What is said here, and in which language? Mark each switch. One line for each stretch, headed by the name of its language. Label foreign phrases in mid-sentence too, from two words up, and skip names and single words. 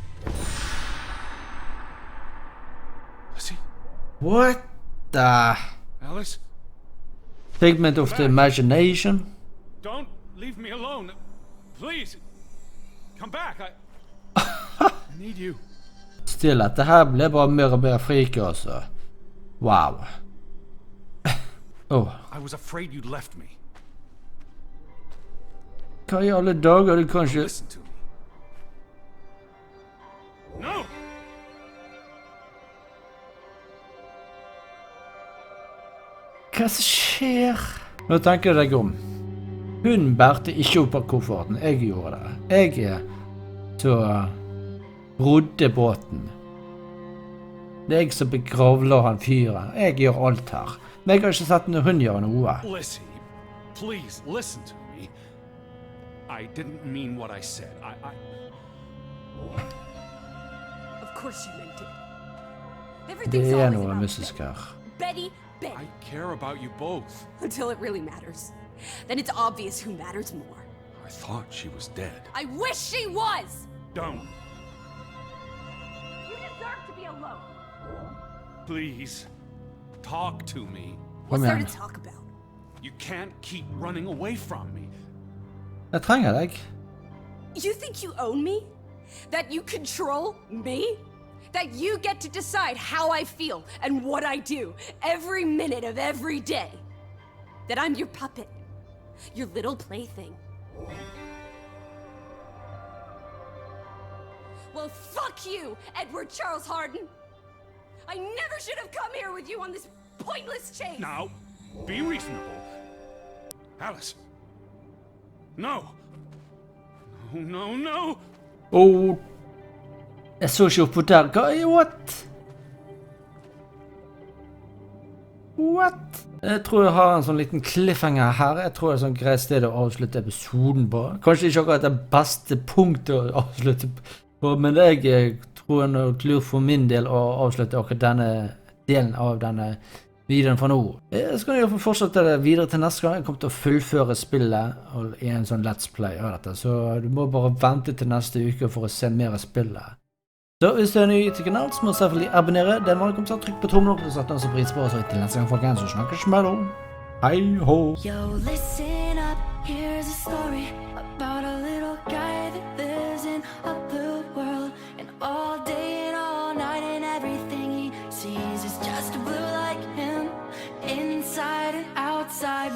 English: Lizzie? What the... Alice? Figment of the imagination? Don't leave me alone. Please. Come back. I need you.
Norwegian: Still, dette her ble bare mer og mer freaky, altså.
English: Wow. Oh. I was afraid you'd left me.
Norwegian: Hva i alle dager du kanskje...
English: Listen to me. No!
Norwegian: Hva som skjer? Nå tenker jeg deg om. Hun bærte ikke opp av kofferten. Jeg gjorde det. Jeg så rodde båten. Det er jeg som begravla han fyren. Jeg gjør alt her. Men jeg har ikke sett når hun gjør noe.
English: Lizzie, please listen to me. I didn't mean what I said. Of course you meant it.
Norwegian: Det
English: Everything's
Norwegian: er
English: always
Norwegian: noe
English: about
Norwegian: mystisk her.
English: Betty. I care about you both. Until it really matters. Then it's obvious who matters more. I thought she was dead. I wish she was! Don't. You deserve to be alone. Please. Talk to me. What's
Norwegian: Kom
English: there
Norwegian: igjen.
English: to talk about? You can't keep running away from me.
Norwegian: Jeg trenger deg.
English: You think you own me? That you control me? That you get to decide how I feel and what I do every minute of every day? That I'm your puppet, your little plaything? Well, fuck you, Edward Charles Harden! I never should have come here with you on this pointless chase! Now, be reasonable. Alice. No. No.
Norwegian: Åh. Jeg så ikke opp på der.
English: What? What?
Norwegian: Jeg tror jeg har en sånn liten cliffhanger her. Jeg tror det er et sånn greit sted å avslutte episoden på. Kanskje ikke akkurat det beste punktet å avslutte på, men jeg tror det er lurt for min del å avslutte akkurat denne delen av denne videoen fra nå. Jeg skal i hvert fall fortsette det videre til neste gang. Jeg kommer til å fullføre spillet i en sånn
English: let's play
Norwegian: av dette, så du må bare vente til neste uke for å se mer av spillet. Så hvis du er ny til kanalen, så må du selvfølgelig abonnere. Den var kommet til å trykke på tommelen opp, og sette den så pris på oss. Og til neste gang, folkens, så snakkes vi da. Hei ho!
English: Yo, listen up, here's a story about a little guy that lives in a blue world. And all day and all night and everything he sees is just blue like him, inside and outside.